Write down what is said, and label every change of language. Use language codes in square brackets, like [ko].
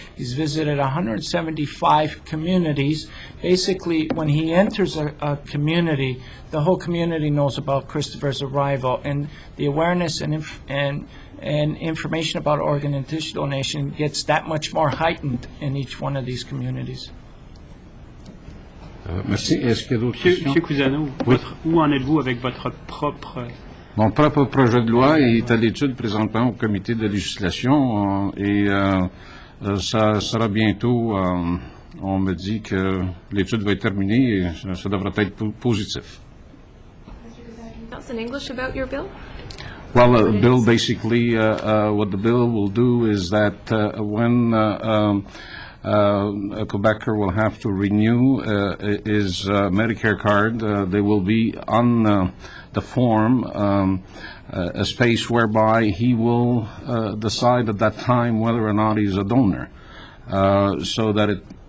[en] He's visited 175 communities. Basically, when he enters a community, the whole community knows about Kristophers' arrival, and the awareness and information about organ and tissue donation gets that much more heightened in each one of these communities. [fr] Merci. Est-ce qu'il y a d'autres questions? Monsieur Cusano, Oui. où en êtes-vous avec votre propre... Mon propre projet de loi est à l'étude présentement au comité de législation et ça sera bientôt, on me dit que l'étude va être terminée et ça devrait être positif. [en] Tell us in English about your bill? Well, bill basically, what the bill will do is that when a Quebecer will have to renew his Medicare card, there will be on the form a space whereby he will decide at that time whether or not he's a donor, so that